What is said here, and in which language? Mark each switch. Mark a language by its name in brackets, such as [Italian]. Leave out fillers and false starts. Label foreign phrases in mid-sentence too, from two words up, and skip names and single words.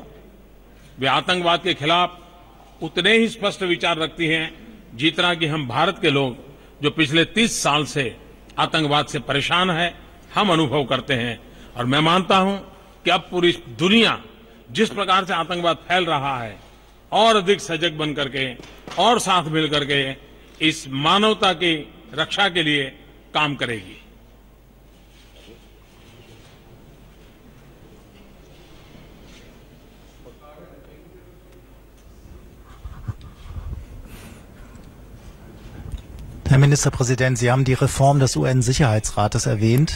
[Hindi] वे आतंकवाद के खिलाफ उतने ही स्पष्ट विचार रखती हैं जितना कि हम भारत के लोग, जो पिछले 30 साल से आतंकवाद से परेशान है, हम अनुभव करते हैं। और मैं मानता हूं कि अब पूरी दुनिया जिस प्रकार से आतंकवाद फैल रहा है, और अधिक सजग बन करके और साथ मिल करके इस मानवता की रक्षा के लिए काम करेगी। [German] Herr Ministerpräsident, Sie haben die Reform des UN-Sicherheitsrates erwähnt.